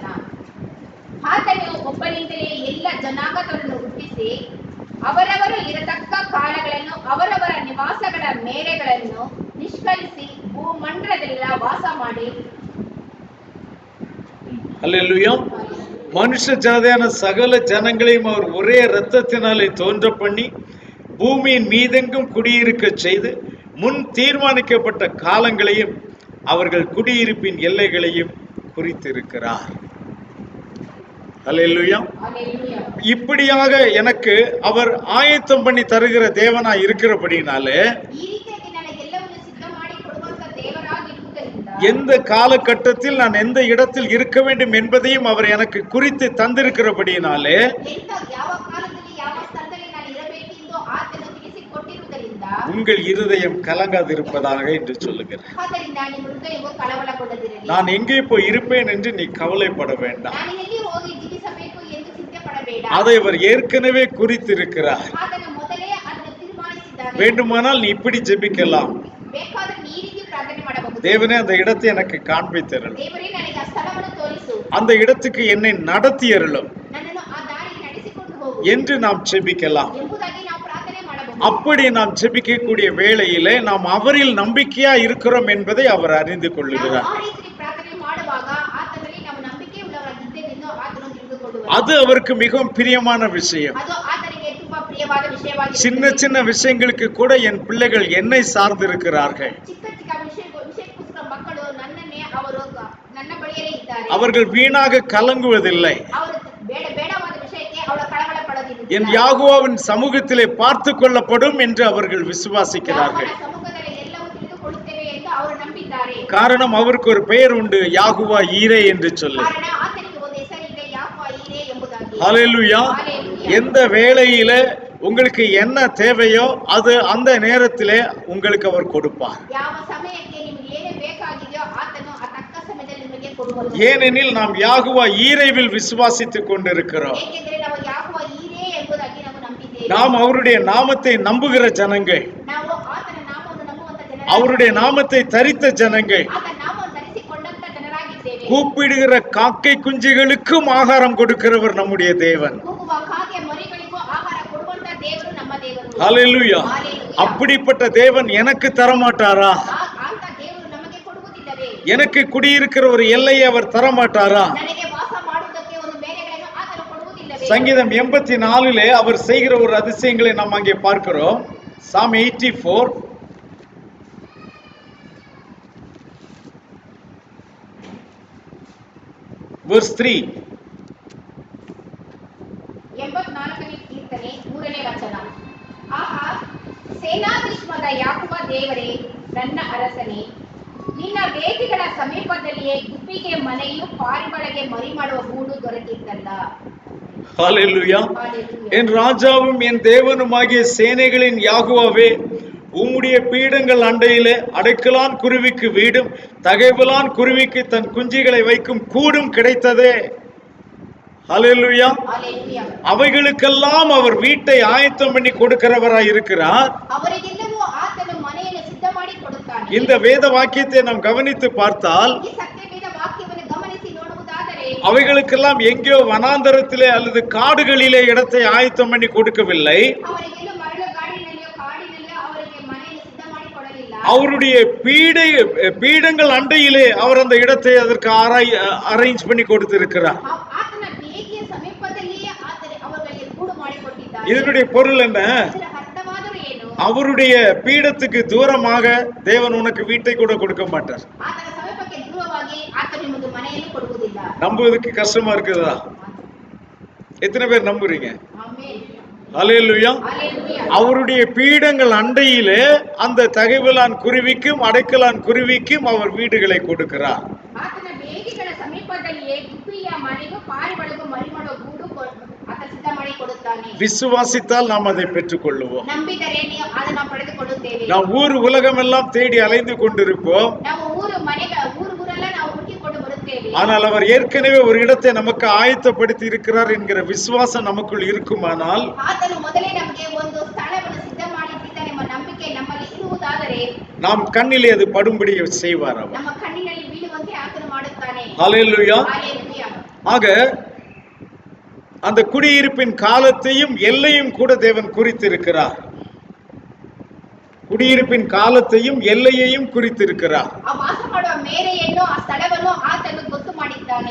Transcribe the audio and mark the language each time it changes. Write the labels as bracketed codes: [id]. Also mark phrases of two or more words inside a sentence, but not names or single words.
[kn] ಆತನು ಒಬ್ಬನಿಂದಲೇ ಎಲ್ಲ ಜನಾಂಗಗಳನ್ನು ಹುಟ್ಟಿಸಿ ಅವರವರು ಇರತಕ್ಕ ಕಾಲಗಳನ್ನು ಅವರವರ ನಿವಾಸಗಳ ಮೇರೆಗಳನ್ನು ನಿಷ್ಕಳಿಸಿ ಭೂಮಂಡಲದಲ್ಲೆಲ್ಲ ವಾಸ ಮಾಡಿ. [ta] அல்லேலூயா. மனுஷ ஜாதியான சகல ஜனங்களையும் அவர் ஒரே இரத்தத்தினாலே தோன்ற பண்ணி பூமியின் மீதெங்கும் குடியிருக்க செய்து முன் தீர்மானிக்கப்பட்ட காலங்களையும் அவர்கள் குடியிருப்பின் எல்லைகளையும் குறித்திருக்கிறார். அல்லேலூயா. [kn] ಹಾಲೆಲೂಯಾ. [ta] இப்படியாக எனக்கு அவர் ஆயத்தம் பண்ணி தருகிற தேவனா இருக்கிறபடினாலே [kn] ಈ ರೀತಿಯಾಗಿ ನನಗೆಲ್ಲವನ್ನು ಸಿದ್ಧ ಮಾಡಿ ಕೊಡುವಂತ ದೇವರಾಗಿರುವುದರಿಂದ [ta] எந்த காலகட்டத்தில் நான் எந்த இடத்தில் இருக்க வேண்டும் என்பதையும் அவர் எனக்கு குறித்து தந்திருக்கிறபடினாலே [kn] ಯಾವ ಕಾಲದಲ್ಲಿ ಯಾವ ಸ್ಥಳದಲ್ಲಿ ನಾನು ಇರಬೇಕೆಂದು ಆತನು ತಿಳಿಸಿಕೊಟ್ಟಿರುವುದರಿಂದ [ta] உங்கள் இருதயம் கலங்காதிருப்பதாக என்று சொல்லுகிறேன். [kn] ಆದ್ದರಿಂದ ನಿಮ್ಮ ಹೃದಯವು ಕಳವಳಗೊಳ್ಳದಿರಲಿ. [ta] நான் எங்கே போய் இருப்பேன் என்று நீ கவலைப்பட வேண்டாம். [kn] ನಾನು ಎಲ್ಲಿ ಹೋಗಿ ಜೀವಿಸಬೇಕು ಎಂದು ಚಿಂತೆ ಪಡಬೇಡ. [ta] அதை அவர் ஏற்கனவே குறித்திருக்கிறார். [kn] ಆತನು ಮೊದಲೇ ಅದನ್ನು ತೀರ್ಮಾನಿಸಿದ್ದಾನೆ. [ta] வேண்டுமானால் நீ இப்படி ஜெபிக்கலாம், [kn] ಬೇಕಾದ್ರೆ ನೀ ಈ ರೀತಿ ಪ್ರಾರ್ಥನೆ ಮಾಡಬಹುದು. [ta] தேவனே அந்த இடத்தை எனக்கு காண்பித்தருளும், [kn] ದೇವರೇ ನನಗೆ ಆ ಸ್ಥಳವನ್ನು ತೋರಿಸು, [ta] அந்த இடத்துக்கு என்னை நடத்தியருளும் [kn] ನನ್ನನ್ನು ಆ ದಾರಿಗೆ ನಡೆಸಿಕೊಂಡು ಹೋಗು [ta] என்று நாம் ஜெபிக்கலாம். [kn] ಎಂಬುದಾಗಿ ನಾವು ಪ್ರಾರ್ಥನೆ ಮಾಡಬಹುದು. [ta] அப்படி நாம் ஜெபிக்கக்கூடிய வேளையிலே நாம் அவரில் நம்பிக்கையா இருக்கிறோம் என்பதை அவர் அறிந்து [kn] ನಾವು [ta] கொள்ளுகிறார். [kn] ಆ ರೀತಿ ಪ್ರಾರ್ಥನೆ ಮಾಡುವಾಗ ಆತನಲ್ಲಿ ನಾವು ನಂಬಿಕೆ ಉಳ್ಳವರಾಗಿದ್ದೇವೆಂದು ಆತನು ತಿಳಿದುಕೊಳ್ಳುವರು. [ta] அது அவருக்கு மிகவும் பிரியமான விஷயம். [kn] ಅದು ಆತನಿಗೆ ತುಂಬಾ ಪ್ರಿಯವಾದ ವಿಷಯವಾಗಿದೆ. [ta] சின்ன சின்ன விஷயங்களுக்கு கூட என் பிள்ளைகள் என்னை சார்ந்திருக்கிறார்கள். [kn] ಚಿಕ್ಕ ಚಿಕ್ಕ ವಿಷಯಕ್ಕೋಸ್ಕರ ಮಕ್ಕಳು ನನ್ನನ್ನೇ ಅವರು ನನ್ನ ಬಳಿಯೇ ಇದ್ದಾರೆ. [ta] அவர்கள் வீணாக கலங்குவதில்லை. [kn] ಅವರು ಬೇಡವಾದ ವಿಷಯಕ್ಕೆ ಅವರ ಕಳವಳ ಪಡೋದಿಲ್ಲ. [ta] என் யாகுவாவின் சமூகத்திலே பார்த்து கொள்ளப்படும் என்று அவர்கள் விசுவாசிக்கிறார்கள். [kn] ಯಾಕೋಬನ ಸಮ್ಮುಖದಲ್ಲಿ ಎಲ್ಲವೂ ತಿಳಿದುಕೊಳ್ಳುತ್ತೇವೆ ಎಂದು ಅವರು ನಂಬಿದ್ದಾರೆ. [ta] காரணம், அவருக்கு ஒரு பெயர் உண்டு, யாகுவா ஈரே என்று சொல்லி. [kn] ಕಾರಣ ಆತನಿಗೆ ಒಂದು ಹೆಸರಿದೆ, ಯಾಕೋಬ ಈರೆ ಎಂಬುದಾಗಿ. [ta] ஹல்லேலூயா. எந்த வேளையில உங்களுக்கு என்ன தேவையோ அது அந்த நேரத்திலே உங்களுக்கு அவர் கொடுப்பார். [kn] ಯಾವ ಸಮಯಕ್ಕೆ ನಿಮಗೆ ಏನು ಬೇಕಾಗಿದೆಯೋ ಆತನು ಆ ತಕ್ಕ ಸಮಯದಲ್ಲಿ ನಿಮಗೆ ಕೊಡುವನು. [ta] ஏனெனில் நாம் யாகுவா ஈரேவில் விசுவாசித்துக் கொண்டிருக்கிறோம். [kn] ಏಕೆಂದರೆ ನಾವು ಯಾಕೋಬ ಈರೆ ಎಂಬುದಾಗಿ ನಾವು ನಂಬಿದ್ದೇವೆ. [ta] நாம் அவருடைய நாமத்தை நம்புகிற ஜனங்கள், [kn] ನಾವು ಆತನ ನಾಮವನ್ನು ನಂಬುವಂತ ಜನರಾಗಿದ್ದೇವೆ. [ta] அவருடைய நாமத்தை தரித்த ஜனங்கள், [kn] ಆತನ ನಾಮವನ್ನು ಧರಿಸಿಕೊಂಡಂತ ಜನರಾಗಿದ್ದೇವೆ. [ta] கூப்பிடுகிற காக்கை குஞ்சுகளுக்கும் ஆகாரம் கொடுக்கிறவர் நம்முடைய தேவன். [kn] ಕೂಗುವ ಕಾಗೆ ಮರಿಗಳಿಗೂ ಆಹಾರ ಕೊಡುವಂತ ದೇವರು ನಮ್ಮ ದೇವರು. [ta] ஹல்லேலூயா. அப்படிப்பட்ட தேவன் எனக்கு தரமாட்டாரா? [kn] ಅಂತ ದೇವರು ನಮಗೆ ಕೊಡುವುದಿಲ್ಲವೇ? [ta] எனக்கு குடியிருக்கிற ஒரு எல்லையை அவர் தரமாட்டாரா? [kn] ನನಗೆ ವಾಸ ಮಾಡುವುದಕ್ಕೆ ಒಂದು ಮೇರೆಗಳನ್ನು ಆತನು ಕೊಡುವುದಿಲ್ಲವೇ? [ta] சங்கீதம் 84 அவர் செய்கிற ஒரு அதிசயங்களை நாம் அங்கே பார்க்கிறோம். [en] Psalm 84 verse 3. [kn] 84ನೇ ಕೀರ್ತನೆ 3ನೇ ವಚನ. ಆಹಾ, ಸೇನಾಧೀಶ್ವರ ಯಾಕೋಬ ದೇವರೇ, ನನ್ನ ಅರಸನೇ, ನಿನ್ನ ವೇದಿಗಳ ಸಮೀಪದಲ್ಲಿಯೇ ಗುಬ್ಬಿಗೆ ಮನೆಯು ಪಾರಿವಾಳಗೆ ಮರಿ ಮಾಡುವ ಗೂಡು ದೊರಕಿತ್ತಲ್ಲ. [ta] ஹல்லேலூயா. [kn] ಹಾಲೆಲೂಯಾ. [ta] என் ராஜாவும் என் தேவனுமாகிய சேனைகளின் யாகுவாவே, உம்முடைய பீடங்கள் அண்டையிலே அடைக்கலான் குருவிக்கு வீடும் தகைவலான் குருவிக்கு தன் குஞ்சுகளை வைக்கும் கூடும் கிடைத்ததே. ஹல்லேலூயா. [kn] ಹಾಲೆಲೂಯಾ. [ta] அவைகளுக்கெல்லாம் அவர் வீட்டை ஆயத்தம் பண்ணி கொடுக்கிறவராய் இருக்கிறார். [kn] ಅವರಿಗೆಲ್ಲವೂ ಆತನು ಮನೆಯನ್ನು ಸಿದ್ಧ [ta] இந்த வேத வாக்கியத்தை நாம் கவனித்து பார்த்தால் [kn] ಈ ಸತ್ಯವೇದ ವಾಕ್ಯವನ್ನು ಗಮನಿಸಿ ನೋಡುವುದಾದರೆ [ta] அவைகளுக்கெல்லாம் எங்கேயோ வனாந்தரத்திலே அல்லது காடுகளிலே இடத்தை ஆயத்தம் பண்ணி கொடுக்கவில்லை. [kn] ಅವರಿಗೆಲ್ಲೂ ಮರಳುಗಾಡಿನಲ್ಲಿಯೋ ಕಾಡಿನಲ್ಲಿಯೋ ಅವರಿಗೆ ಮನೆಯನ್ನು ಸಿದ್ಧ ಮಾಡಿ ಕೊಡಲಿಲ್ಲ. [ta] அவருடைய பீடங்கள் அண்டையிலே அவர் அந்த இடத்தை அதற்கு அரேஞ்ச் பண்ணி கொடுத்திருக்கிறார். [kn] ಆತನ ಬೇಗೆಯ ಸಮೀಪದಲ್ಲಿಯೇ ಅವರಿಗೆ ಗೂಡು ಮಾಡಿಕೊಟ್ಟಿದ್ದಾರೆ. [ta] இதனுடைய பொருள் என்ன? [kn] ಇದರ ಅರ್ಥವಾದರೂ ಏನು? [ta] அவருடைய பீடத்துக்கு தூரமாக தேவன் உனக்கு வீட்டை கூட கொடுக்க மாட்டார். [kn] ಆತನ ಸಮೀಪಕ್ಕೆ ದೂರವಾಗಿ ಆತ ನಿಮಗೆ ಮನೆಯನ್ನು ಕೊಡುವುದಿಲ್ಲ. [ta] நம்புவதற்கு கஷ்டமா இருக்குதா? எத்தனை பேர் நம்புறீங்க? [kn] ಆಮೆನ್. [ta] ஹல்லேலூயா. ஹல்லேலூயா. அவருடைய பீடங்கள் அண்டையிலே அந்த தகைவிலான் குருவிக்கும் அடைக்கலான் குருவிக்கும் அவர் வீடுகளை கொடுக்கிறார். [kn] ಆತನ ಬೇಗೆಗಳ ಸಮೀಪದಲ್ಲಿಯೇ ಗುಬ್ಬಿಯ ಮನೆಗೂ ಪಾರಿವಾಳಗೂ ಮರಿಮಾಡೋ ಗೂಡು ಆತ ಸಿದ್ಧ ಮಾಡಿ ಕೊಡುತ್ತಾನೆ. [ta] விசுவாசித்தால் நாம் அதை பெற்றுக் கொள்ளுவோம். [kn] ನಂಬಿದರೆ ಅದನ್ನು ಪಡೆದುಕೊಳ್ಳುತ್ತೇವೆ. [ta] நாம் ஊர் உலகம் எல்லாம் தேடி அலைந்து கொண்டிருப்போம். [kn] ನಾವು ಊರೆಲ್ಲ ನಾವು ಹುಡುಕಿಕೊಂಡು ಬರುತ್ತೇವೆ. [ta] ஆனால் அவர் ஏற்கனவே ஒரு இடத்தை நமக்கு ஆயத்தப்படுத்தி இருக்கிறார் என்கிற விசுவாசம் நமக்குள் இருக்குமானால் [kn] ಆತನು ಮೊದಲೇ ನಮಗೆ ಒಂದು ಸ್ಥಳವನ್ನು ಸಿದ್ಧ ಮಾಡಿಟ್ಟಿದ್ದಾನೆ ಎಂಬ ನಂಬಿಕೆ ನಮ್ಮಲ್ಲಿ ಇರುವುದಾದರೆ [ta] நாம் கண்ணிலே அது படும்படி செய்வார் அவர். [kn] ನಮ್ಮ ಕಣ್ಣಿನಲ್ಲಿ ಬೀಳುವಂತೆ ಆತನು ಮಾಡುತ್ತಾನೆ. [ta] ஹல்லேலூயா. ஹல்லேலூயா. ஆக அந்த குடியிருப்பின் காலத்தையும் எல்லையும் கூட தேவன் குறித்திருக்கிறார். குடியிருப்பின் காலத்தையும் எல்லையையும் குறித்திருக்கிறார். [kn] ಆ ವಾಸ ಮಾಡುವ ಮೇರೆಯನ್ನು ಆ ಸ್ಥಳವನ್ನು ಆತನು ಗೊತ್ತು ಮಾಡಿದ್ದಾನೆ.